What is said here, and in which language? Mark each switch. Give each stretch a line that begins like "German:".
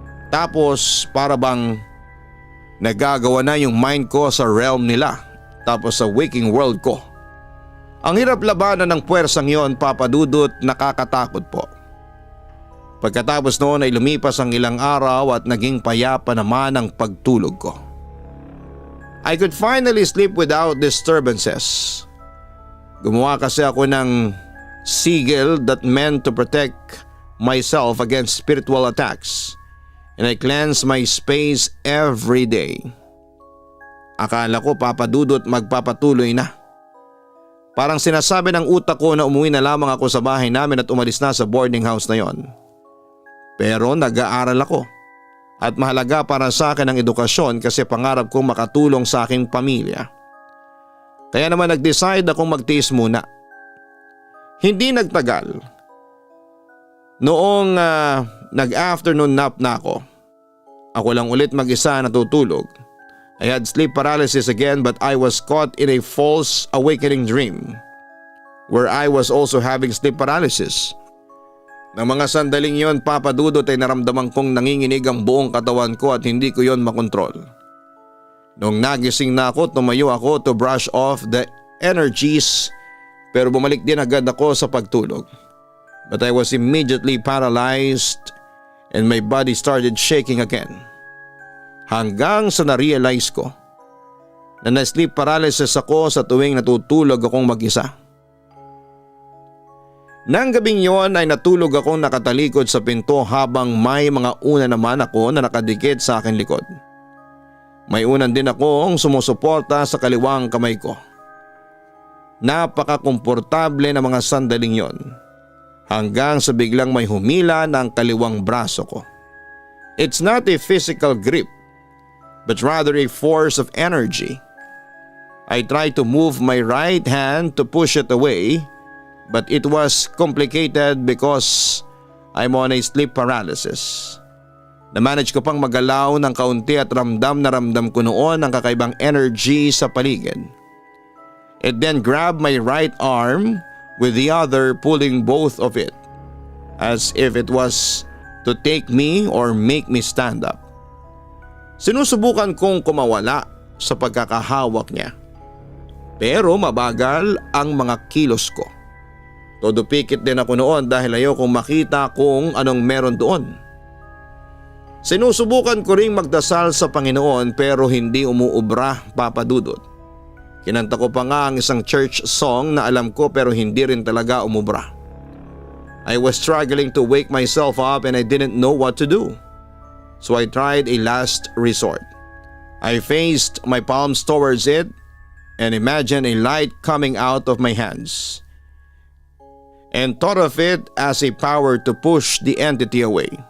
Filipino: Tapos para bang nagagawa na yung mind ko sa realm nila tapos sa
English: waking world
Filipino: ko. Ang hirap labanan ng puwersang yon, Papa Dudut, nakakatakot po. Pagkatapos noon ay lumipas ang ilang araw at naging payapa naman ang pagtulog ko.
English: I could finally sleep without disturbances.
Filipino: Gumawa kasi ako ng
English: sigil that meant to protect myself against spiritual attacks and I cleanse my space every day.
Filipino: Akala ko, Papa Dudut, magpapatuloy na. Parang sinasabi ng utak ko na umuwi na lamang ako sa bahay namin at umalis na sa boarding house na yon. Pero nag-aaral ako at mahalaga para sa akin ang edukasyon kasi pangarap kong makatulong sa aking pamilya. Kaya naman nag-decide akong magtiis muna. Hindi nagtagal. Noong nag-afternoon nap na ako lang ulit mag-isa natutulog.
English: I had sleep paralysis again but I was caught in a false awakening dream where I was also having sleep paralysis.
Filipino: Nang mga sandaling yon, Papa Dudut, ay naramdaman kong nanginginig ang buong katawan ko at hindi ko yon makontrol. Noong nagising na ako, tumayo ako
English: to brush off the energies
Filipino: pero bumalik din agad ako sa pagtulog.
English: But I was immediately paralyzed and my body started shaking again.
Filipino: Hanggang sa na-realize ko na na-sleep paralysis ako sa tuwing natutulog akong mag-isa. Nang gabing yon ay natulog akong nakatalikod sa pinto habang may mga una naman ako na nakadikit sa akin likod. May unan din akong sumusuporta sa kaliwang kamay ko. Napaka-komportable na mga sandaling yon hanggang sa biglang may humila ng kaliwang braso ko.
English: It's not a physical grip but rather a force of energy. I tried to move my right hand to push it away. But it was complicated because I'm on a sleep paralysis.
Filipino: Na-manage ko pang magalaw ng kaunti at ramdam na ramdam ko noon ang kakaibang energy sa paligid.
English: It then grabbed my right arm with the other pulling both of it as if it was to take me or make me stand up.
Filipino: Sinusubukan kong kumawala sa pagkakahawak niya. Pero mabagal ang mga kilos ko. Todo pikit din ako noon dahil ayokong makita kung anong meron doon. Sinusubukan ko ring magdasal sa Panginoon pero hindi umuubra, Papa Dudut. Kinanta ko pa nga ang isang church song na alam ko pero hindi rin talaga umubra.
English: I was struggling to wake myself up and I didn't know what to do. So I tried a last resort. I faced my palms towards it and imagined a light coming out of my hands. And thought of it as a power to push the entity away.